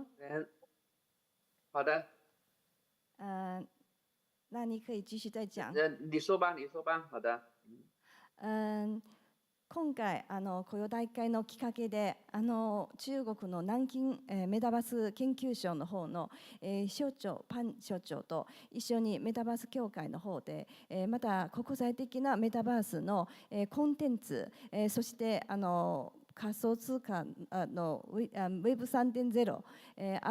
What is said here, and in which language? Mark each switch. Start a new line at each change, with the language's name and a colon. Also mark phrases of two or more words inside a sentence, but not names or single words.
Chinese: 好的。那你可以继续再讲。你说吧，你说吧。好的。
Japanese: 今回この大会のきっかけで中国の南京、メタバース研究所の方の、所長パン所長と一緒にメタバース協会の方で、また国際的なメタバースの、コンテンツ、そして仮想通貨のWeb3.0、あ